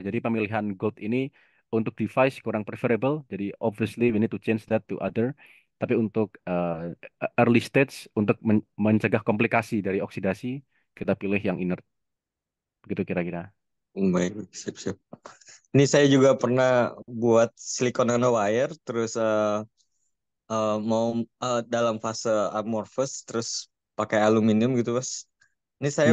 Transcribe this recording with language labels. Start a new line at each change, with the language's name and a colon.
Indonesian: Jadi pemilihan gold ini untuk device kurang preferable.
English: Jadi obviously we need to change that to other.
Indonesian: Tapi untuk early stage untuk mencegah komplikasi dari oksidasi, kita pilih yang inert. Begitu kira-kira. baik, sip. Ini saya juga pernah buat silicon nanowire, terus mau dalam fase amorphous, terus pakai aluminium gitu, Mas. Ini saya